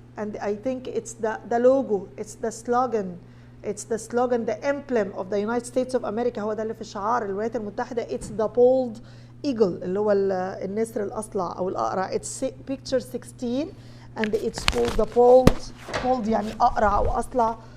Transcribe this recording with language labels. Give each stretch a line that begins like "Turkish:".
English: And I think it's the logo, it's the slogan, the emblem of the United States of America.
Arabic: هو ده اللي في شعار الولايات المتحدة.
English: It's the bald eagle,
Arabic: اللي هو النسر الأصلع أو الأقرع.
English: It's picture 16 and it's called the bald
Arabic: يعني أقرع أو أصلع.